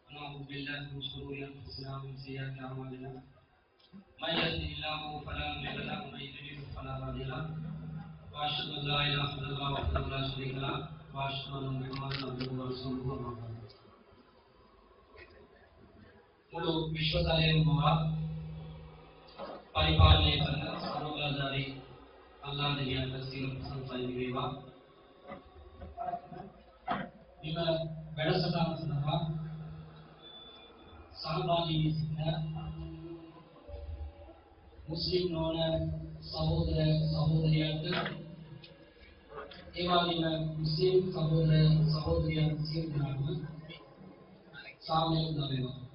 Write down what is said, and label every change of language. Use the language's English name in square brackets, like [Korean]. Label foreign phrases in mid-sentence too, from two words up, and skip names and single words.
[Arabic] ونعوذ بالله من شرور أنفسنا ومن سيئات أعمالنا من يهده الله فلا مضل له ومن يضلل فلا هادي له وأشهد أن لا إله إلا الله وحده لا شريك له وأشهد أن محمدا عبده ورسوله أما بعد [Sinhala] මුළු විශ්වතලයේම පරිපාලනය කරන සර්වබලධාරී අල්ලාහ් දෙවියන්ට සියලු ප්‍රශංසායි වේවා. මෙම වැඩසටහන සඳහා සහභාගී වී සිටින මුස්ලිම් නොවන සහෝදර සහෝදරියන්ට ඒ වගේම මුස්ලිම් සහෝදර සහෝදරියන් සියලු දෙනාටම සාමය ලැබේවා.